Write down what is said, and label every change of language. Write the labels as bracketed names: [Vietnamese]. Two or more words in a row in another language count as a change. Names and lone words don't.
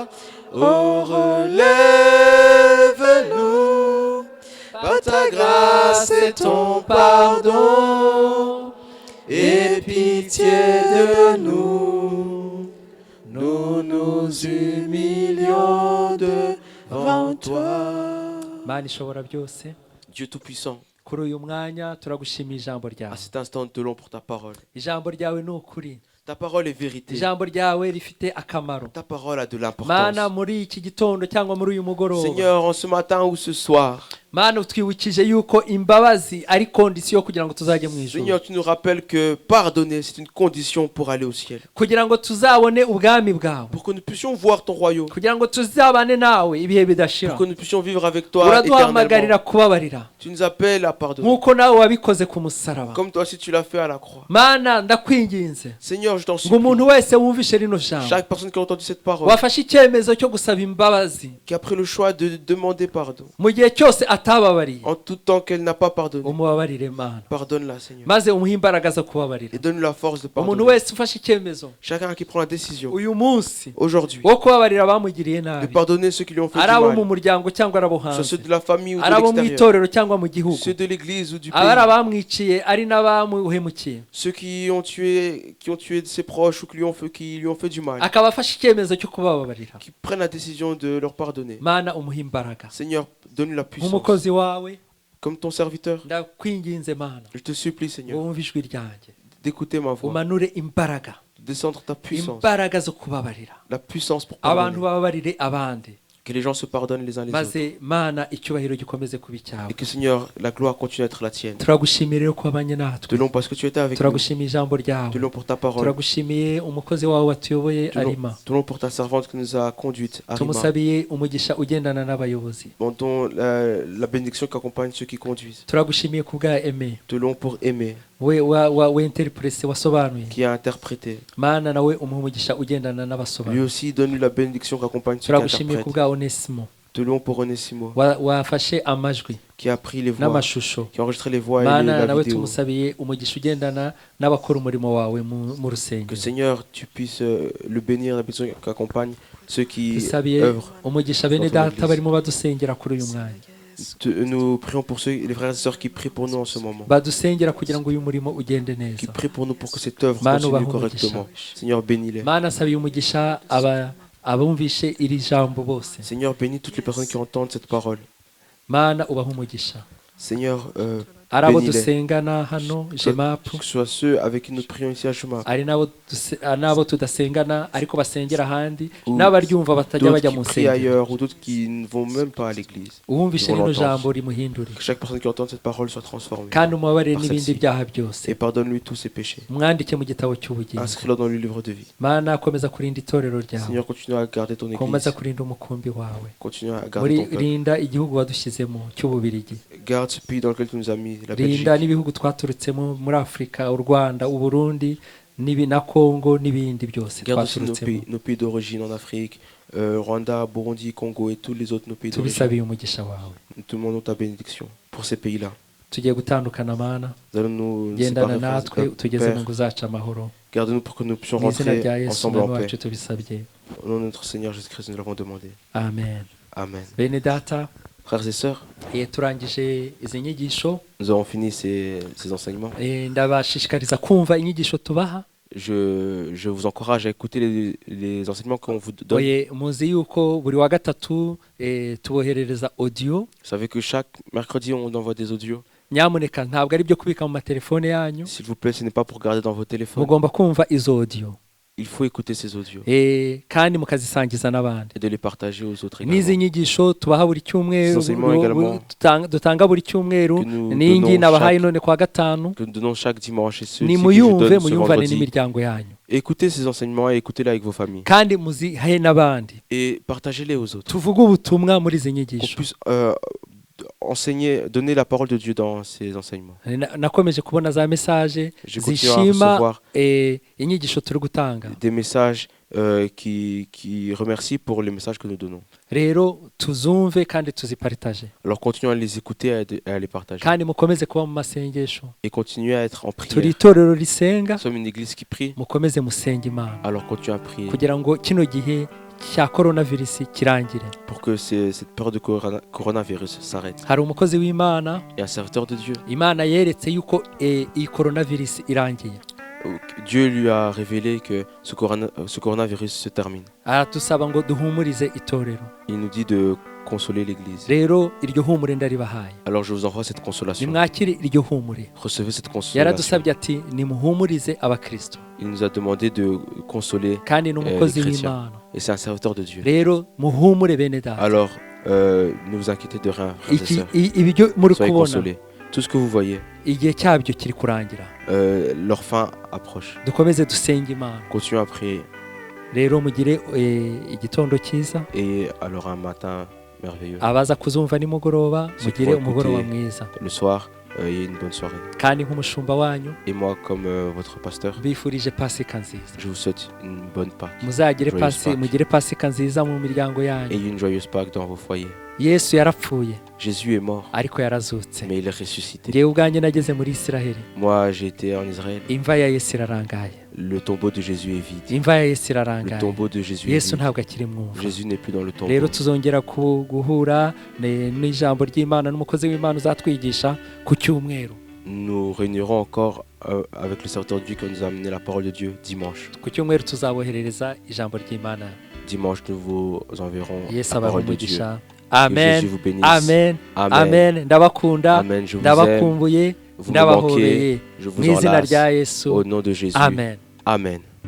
[French] Oh, relève-nous, par ta grâce et ton pardon, et pitié de nous, nous nous humilions devant toi. [Kinyarwanda] Mana ishobora byose, [French] Dieu Tout-Puissant, [Kinyarwanda] kuri uyu mwanya turagushimira ijambo [French] à [Kinyarwanda] ryawe. [French] cet instant, nous te louons pour ta parole. [Kinyarwanda] Ijambo ryawe ni ukuri. [French] Ta parole est vérité. [Kinyarwanda] Ijambo ryawe rifite akamaro. [French] Ta parole a de [Kinyarwanda] Mana, [French] l'importance. [Kinyarwanda] muri iki gitondo cyangwa muri uyu mugoroba, [French] Seigneur, en ce matin ou ce soir, [Kinyarwanda] Mana utwibukije yuko imbabazi ari kondisiyo kugira ngo tuzajye mu ijuru, [French] Seigneur, tu nous rappelles que pardonner, c'est une condition pour aller au ciel. [Kinyarwanda] kugira ngo tuzabone ubwami bwawe, [French] Pour que nous puissions voir ton royaume. [Kinyarwanda] kugira ngo tuzabane nawe ibihe bidashira. [French] Pour que nous puissions vivre avec toi [Kinyarwanda] Uraduhamagarira [French] éternellement. [Kinyarwanda] kubabarira [French] Tu nous appelles à pardonner. [Kinyarwanda] nk'uko nawe wabikoze ku musaraba. [French] Comme toi aussi tu l'as fait à la croix. [Kinyarwanda] Mana, ndakwinginze [French] Seigneur, je t'en [Kinyarwanda] ngo [French] supplie. [Kinyarwanda] umuntu wese wumvishe rino jambo, [French] Chaque personne qui a entendu cette parole, [Kinyarwanda] wafashe icyemezo cyo gusaba imbabazi [French] qui a pris le choix de demander pardon, [Kinyarwanda] mu gihe cyose atababariye, [French] en tout temps qu'elle n'a pas pardonné, [Kinyarwanda] umubabarire Mana, [French] pardonne-la, Seigneur. [Kinyarwanda] maze umuhe imbaraga zo kubabarira. [French] Et donne-nous la force de [Kinyarwanda] Umuntu [French] pardonner. [Kinyarwanda] wese ufashe icyemezo [French] Chacun qui prend la décision, [Kinyarwanda] uyu munsi [French] aujourd'hui, [Kinyarwanda] wo kubabarira abamugiriye [French] de [Kinyarwanda] nabi, [French] pardonner ceux qui lui ont fait [Kinyarwanda] ari [French] du [Kinyarwanda] abo mu [French] mal, [Kinyarwanda] muryango cyangwa ari abo [French] soit ceux [Kinyarwanda] hanze, [French] de la famille ou de [Kinyarwanda] ari abo mu [French] l'extérieur, [Kinyarwanda] itorero cyangwa mu gihugu, [French] ceux de l'église ou du [Kinyarwanda] abari [French] pays, [Kinyarwanda] abamwiciye ari n'abamuhemukiye, [French] ceux qui ont tué ses proches ou qui lui ont fait du mal, [Kinyarwanda] akaba afashe icyemezo cyo kubabarira. [French] qui prennent la décision de leur pardonner. [Kinyarwanda] Mana, umuhe imbaraga. [French] Seigneur, donne-lui la puissance. [Kinyarwanda] Nk'umukozi wawe [French] Comme ton serviteur, [Kinyarwanda] ndakwinginze Mana, [French] je te supplie, Seigneur, [Kinyarwanda] wumve ijwi ryanjye, [French] d'écouter ma voix, [Kinyarwanda] umanure imbaraga, [French] de descendre ta puissance, [Kinyarwanda] imbaraga zo kubabarira, [French] la puissance pour [Kinyarwanda] abantu [French] pardonner, [Kinyarwanda] bababarire abandi, [French] que les gens se pardonnent les uns les autres. [Kinyarwanda] maze Mana icyubahiro gikomeze kuba icyawe. [French] Et que Seigneur, la gloire continue à être la tienne. [Kinyarwanda] Turagushimiye rero ko wabanye [French] Te [Kinyarwanda] natwe, [French] louons parce que tu étais avec nous. [Kinyarwanda] turagushimiye ijambo ryawe, [French] Te louons pour ta parole. [Kinyarwanda] turagushimiye umukozi wawe watuyoboye [French] Te Arima, louons pour ta servante qui nous a conduite, Arima. [Kinyarwanda] tumusabiye umugisha ugendana n'abayobozi, [French] Demandons la bénédiction qui accompagne ceux qui conduisent. [Kinyarwanda] turagushimiye ku bwa Aime, [French] Te louons pour aimer, [Kinyarwanda] we interprese wasobanuye, [French] qui a interprété. [Kinyarwanda] Mana nawe umuhe umugisha ugendana [French] Lui [Kinyarwanda] n'abasobanuye. [French] aussi, donne-lui la bénédiction qui accompagne ceux qui [Kinyarwanda] Turagushimiye ku [French] interprètent. [Kinyarwanda] bwa Onesimo [French] Te louons pour Onésimo, [Kinyarwanda] wafashe amajwi [French] qui a pris les voix, [Kinyarwanda] n'amashusho. [French] qui a enregistré les voix et [Kinyarwanda] Mana [French] la [Kinyarwanda] nawe [French] vidéo. [Kinyarwanda] tumusabiye umugisha ugendana n'abakora umurimo wawe mu [French] Que [Kinyarwanda] rusengero. [French] Seigneur, tu puisses le bénir, la bénédiction qui accompagne ceux qui [Kinyarwanda] Dusabiye [French] œuvrent. [Kinyarwanda] umugisha bene [French] dans ton [Kinyarwanda] data [French] église. [Kinyarwanda] barimo badusengera kuri uyu mwanya, [French] Nous prions pour ceux, les frères et sœurs qui prient pour nous en ce moment. [Kinyarwanda] badusengera kugira ngo uyu murimo ugende [French] Qui [Kinyarwanda] neza. [French] prient pour nous pour que cette œuvre [Kinyarwanda] Mana [French] continue [Kinyarwanda] ubahe [French] correctement. [Kinyarwanda] umugisha. [French] Seigneur, bénis-les. [Kinyarwanda] Mana asabiye umugisha abumvishe iri jambo bose. [French] Seigneur, bénis toutes les personnes qui entendent cette parole. [Kinyarwanda] Mana ubahe umugisha, [French] Seigneur, [Kinyarwanda] ari abo [French] bénis-les. [Kinyarwanda] dusengana hano jemapu, [French] Que ce soit ceux avec qui nous prions ici à Juma, [Kinyarwanda] ari n'abo tudasengana ariko basengera ahandi, [French] Ou [Kinyarwanda] n'abaryumva batajya [French] d'autres [Kinyarwanda] bajya [French] qui [Kinyarwanda] mu [French] prient [Kinyarwanda] nsengero. [French] ailleurs ou d'autres qui ne vont même pas à l'église. [Kinyarwanda] Uwumvishe [French] Ils vont [Kinyarwanda] rino [French] l'entendre. [Kinyarwanda] jambo rimuhindure, [French] Que chaque personne qui entend cette parole soit transformée. [Kinyarwanda] kandi umubabarire [French] Par [Kinyarwanda] n'ibindi [French] celle-ci. [Kinyarwanda] byaha byose, [French] Et pardonne-lui tous ses péchés. [Kinyarwanda] mwandike mu gitabo cy'ubugingo. [French] Inscris-le dans le livre de vie. [Kinyarwanda] Mana komeza kurinda itorero ryawe, [French] Seigneur, continue à garder ton [Kinyarwanda] komeza [French] église. [Kinyarwanda] kurinda umukumbi wawe, [French] Continue à garder ton peuple. [Kinyarwanda] rinda igihugu wadushyizemo cy'Ububirigi, [French] Garde ce pays dans lequel tu nous as mis, la [Kinyarwanda] rinda [French] Belgique. [Kinyarwanda] n'ibihugu twaturutsemo muri Afurika, u Rwanda, u Burundi na Kongo n'ibindi byose [French] Garde aussi [Kinyarwanda] twaturutsemo. [French] nos pays d'origine en Afrique, Rwanda, Burundi, Congo et tous les autres nos pays d'origine. [Kinyarwanda] tubisabiye umugisha wawe. [French] Nous te demandons ta bénédiction pour ces pays-là. [Kinyarwanda] Tugiye gutandukana Mana, [French] Nous allons nous [Kinyarwanda] gendana [French] séparer, [Kinyarwanda] natwe [French] frères et [Kinyarwanda] tugeze [French] sœurs. [Kinyarwanda] mu ngo zacu amahoro, [French] Garde Garde-nous pour que nous puissions [Kinyarwanda] mu izina [French] rentrer [Kinyarwanda] rya yesu [French] ensemble en [Kinyarwanda] umwami [French] paix. [Kinyarwanda] wacu tubisabye [French] Au nom de notre Seigneur Jésus-Christ, nous l'avons demandé. amen Amen. [Kinyarwanda] bene data [French] Frères et sœurs, [Kinyarwanda] turangije izi nyigisho [French] nous avons fini ces enseignements. [Kinyarwanda] ndabashishikariza kumva inyigisho tubaha [French] Je vous encourage à écouter les enseignements qu'on vous donne. [Kinyarwanda] oye muzi yuko buri wa gatatu tuboherereza audio [French] Vous savez que chaque mercredi, on envoie des audios. [Kinyarwanda] nyamuneka ntabwo ari byo kubika mu matelefone yanyu [French] S'il vous plaît, ce n'est pas pour garder dans vos téléphones. [Kinyarwanda] mugomba kumva izo audio [French] Il faut écouter ces audios [Kinyarwanda] kandi mukazisangiza n'abandi [French] et de les partager aux autres [Kinyarwanda] n'izi [French] également. [Kinyarwanda] nyigisho tubaha buri cyumweru [French] Ces enseignements également [Kinyarwanda] dutanga buri cyumweru [French] que nous [Kinyarwanda] n'ingi [French] donnons [Kinyarwanda] nabahaye [French] chaque- [Kinyarwanda] none kwa gatanu [French] Que nous donnons chaque dimanche et ceux que je [Kinyarwanda] nimuyumve [French] donne ce [Kinyarwanda] muyumvane [French] vendredi. [Kinyarwanda] n'imiryango yanyu [French] Écoutez ces enseignements et écoutez-les avec vos familles. [Kinyarwanda] kandi muzihe n'abandi [French] Et partagez-les aux autres. [Kinyarwanda] tuvuge ubutumwa muri izi [French] Qu'on [Kinyarwanda] nyigisho [French] puisse enseigner, donner la parole de Dieu dans ces enseignements. [Kinyarwanda] nakomeje kubona za mesaje [French] Je continue à [Kinyarwanda] zishima [French] recevoir [Kinyarwanda] inyigisho turi gutanga [French] des messages qui remercient pour les messages que nous donnons. [Kinyarwanda] rero tuzumve kandi tuziparitaje [French] Alors continuez à les écouter et à les partager. [Kinyarwanda] kandi mukomeze kuba mu masengesho [French] Et continuez à être en [Kinyarwanda] turi [French] prière. [Kinyarwanda] itorero risenga [French] Nous sommes une église qui prie. [Kinyarwanda] mukomeze musenge imana [French] Alors continuez à prier [Kinyarwanda] kugira ngo kino gihe cya coronavirus kirangire [French] pour que cette période de coronavirus s'arrête. [Kinyarwanda] hari umukozi w'imana [French] Et un serviteur de Dieu, [Kinyarwanda] imana yeretse yuko iyi coronavirus irangiye [French] Dieu lui a révélé que ce coronavirus se termine. [Kinyarwanda] aradusaba ngo duhumurize itorero [French] Il nous dit de consoler l'église. [Kinyarwanda] rero iryo humure ndaribahaye [French] Alors je vous envoie cette consolation. [Kinyarwanda] nimwakire iryo humure [French] Recevez cette consolation. [Kinyarwanda] yaradusabye ati nimuhumurize abakristo [French] Il nous a demandé de consoler [Kinyarwanda] kandi ni umukozi [French] les chrétiens. [Kinyarwanda] w'imana [French] et c'est un serviteur de Dieu. [Kinyarwanda] rero muhumure bene data [French] Alors ne vous inquiétez de rien, frères et [Kinyarwanda] iki [French] sœurs. [Kinyarwanda] ibyo muri [French] Soyez [Kinyarwanda] kubona [French] consolés. Tout ce que vous voyez, [Kinyarwanda] igihe cyabyo kiri kurangira [French] leur fin approche. [Kinyarwanda] dukomeze dusenge imana [French] Continuez à prier [Kinyarwanda] rero mugire igitondo cyiza [French] et alors un matin merveilleux. [Kinyarwanda] abaza kuzumva nimugoroba [French] C'est [Kinyarwanda] mugire [French] pour [Kinyarwanda] umugoroba [French] écouter. [Kinyarwanda] mwiza [French] Le soir, et une bonne soirée. [Kinyarwanda] kandi nk'umushumba wanyu [French] Et moi, comme votre pasteur, [Kinyarwanda] mbifurije pasika nziza [French] je vous souhaite une bonne Pâque [Kinyarwanda] muzagire [French] Joyeuse Pâques. [Kinyarwanda] mugire pasika nziza mu miryango yanyu [French] et une joyeuse Pâque dans vos foyers. [Kinyarwanda] yesu yarapfuye [French] Jésus est mort, [Kinyarwanda] ariko yarazutse [French] mais il est ressuscité. [Kinyarwanda] ngewe ubwanjye nageze muri isiraheli [French] Moi, j'ai été en Israël. [Kinyarwanda] imva ya yesu irarangaye [French] Le tombeau de Jésus est vide. [Kinyarwanda] imva ya yesu [French] Le [Kinyarwanda] irarangaye [French] tombeau de Jésus est yesu vide. [Kinyarwanda] ntabwo akiri mwumva [French] Jésus n'est plus dans le tombeau. [Kinyarwanda] rero tuzongera guhura n'ijambo ry'imana n'umukozi w'imana uzatwigisha ku cyumweru [French] Nous réunirons encore avec le serviteur de Dieu qui nous a amené la parole de Dieu dimanche. [Kinyarwanda] ku cyumweru tuzaboherereza ijambo ry'imana [French] Dimanche, nous vous enverrons yesu la [Kinyarwanda] abahe [French] parole de Dieu. [Kinyarwanda] umugisha [French] Que amen Jésus vous bénisse. amen Amen. [Kinyarwanda] amen ndabakunda [French] Amen. Je vous aime. [Kinyarwanda] ndabakumbuye [French] Vous me [Kinyarwanda] ndabahobeye [French] manquez. Je [Kinyarwanda] mu [French] vous [Kinyarwanda] izina [French] enlace. [Kinyarwanda] rya yesu [French] Au nom de Jésus. amen Amen.